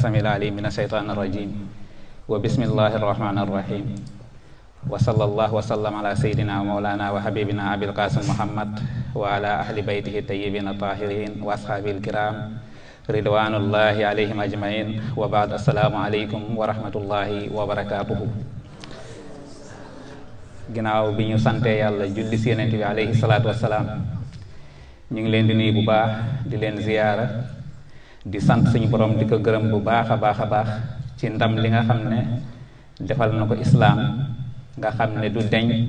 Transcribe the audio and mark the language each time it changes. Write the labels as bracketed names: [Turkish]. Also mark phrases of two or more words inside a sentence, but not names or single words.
[Arabic] السميع العليم من الشيطان الرجيم وبسم الله الرحمن الرحيم وصلى الله وسلم على سيدنا ومولانا وحبيبنا أبي القاسم محمد وعلى أهل بيته الطيبين الطاهرين وأصحابه الكرام رضوان الله عليهم أجمعين وبعد السلام عليكم ورحمة الله وبركاته. [Wolof] ginnaaw bi ñu sante yàlla julli ci yonent bi [Arabic] عليه الصلاة والسلام [Wolof] ñu ngi leen di nuyu bu baax di leen ziyaara di sant suñu borom di ko gërëm bu baax a baax ci ndam li nga xam ne defal na ko islaam nga xam ne du deñ